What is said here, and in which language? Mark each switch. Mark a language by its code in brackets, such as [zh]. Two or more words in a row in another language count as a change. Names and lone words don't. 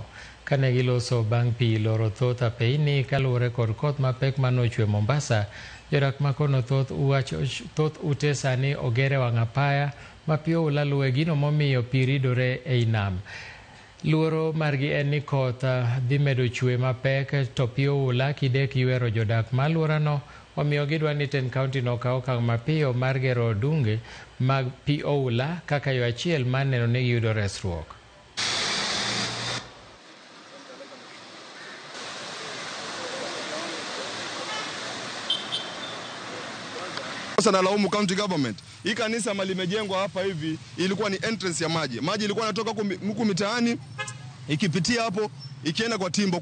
[luo] Kane giloso bang' pii loro thoth apeyni kaluwore kod koth mapek manochwe Mombasa, jodak makono thoth ute sani ogere wang' apaya ma pii oula luwe, gino momiyo pii ridore ei nam. Luoro margi en ni koth dhi medo chwe mapek to pii oula kidek ywero jodak ma alworano, omiyo gidwa ni ten kaunti no kaw okang' mapiyo mar gero dunge mag pii oula kaka yo achiel mar neno ni giyudo resruok. [sw] Sasa nalaumu [en] county government. [sw] Hii kanisa mali limejengwa hapa hivi ilikuwa ni entrance ya maji. Maji ilikuwa inatoka huku mitaani ikipitia hapo ikienda kwa timbo.